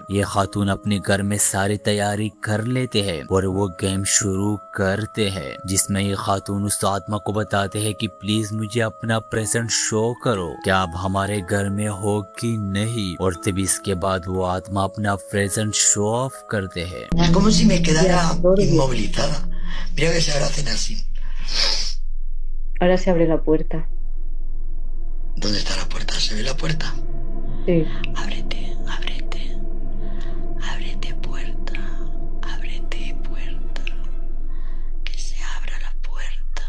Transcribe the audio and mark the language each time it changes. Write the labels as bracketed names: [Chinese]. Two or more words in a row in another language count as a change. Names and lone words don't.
[Hindi] ये खातून अपने घर में सारी तैयारी कर लेते हैं और वो गेम शुरू करते हैं जिसमें ये खातून उस आत्मा को बताते हैं कि प्लीज मुझे अपना [English] present show [Hindi] करो, क्या आप हमारे घर में हो कि नहीं। और तभी इसके बाद वो आत्मा अपना [English] present show off [Hindi] करते हैं। [Spanish] Como si me quedara inmovilizada. Mira que se ahora hacen así. Ahora se abre la puerta. ¿Dónde está la puerta? ¿Se ve la puerta? Sí. Ábrete, ábrete. Ábrete puerta. Ábrete puerta. Que se abra la puerta.